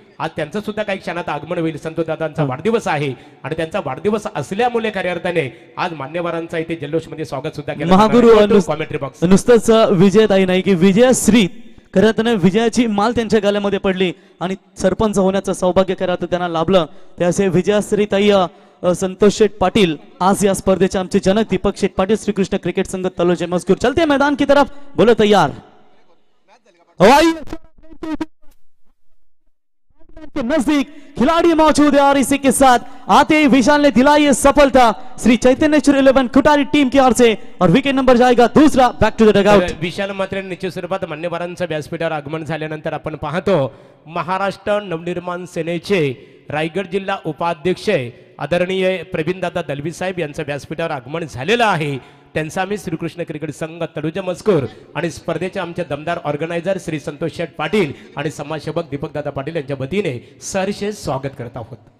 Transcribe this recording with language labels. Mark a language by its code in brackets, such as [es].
[mr] आज त्यांचं सुद्धा काही क्षणात आगमन होईल. संतोष दादांचा वाढदिवस आहे आणि त्यांचा वाढदिवस असल्यामुळे खऱ्या अर्थाने आज मान्यवरांचा इथे जल्लोषमध्ये स्वागत सुद्धा केलं. महागुरु [en] commentary box [mr] नुसतंच विजयताई नाही की विजयश्री खऱ्या अर्थाने विजयाची माल त्यांच्या गाल्यामध्ये पडली आणि सरपंच होण्याचं सौभाग्य खऱ्या अर्थाने त्यांना लाभलं. त्याचे विजयश्री ताई संतोष शेठ पाटिल आज या स्पर्धेचे आमचे जनक दीपक शेठ पाटिल श्रीकृष्ण क्रिकेट संघ तलोजा मजकूर [hi] चलते मैदान की तरफ बोलो तैयार के नजदीक खिलाड़ी मौजूद है और इसी के साथ आते ही विशाल ने दिलाई ये सफलता श्री चैतन्य 11 खुटारी टीम की ओर से और विकेट नंबर जाएगा दूसरा [en] Back to the dugout. [mr] विशाल मात्र निश्चित स्वरूपात मान्यवरांचं व्यासपीठावर आगमन झाल्यानंतर आपण पाहतो महाराष्ट्र नवनिर्माण सेनेचे रायगड जिल्हा उपाध्यक्ष आदरणीय प्रवीणदादा दलवी साहेब यांचं व्यासपीठावर आगमन झालेलं आहे. त्यांचा आम्ही श्रीकृष्ण क्रिकेट संघ तळोजा मजकूर आणि स्पर्धेचे आमचे दमदार ऑर्गनायझर श्री संतोष शेठ पाटील आणि समाजसेवक दीपकदादा पाटील यांच्या वतीने सहर्ष स्वागत करत आहोत.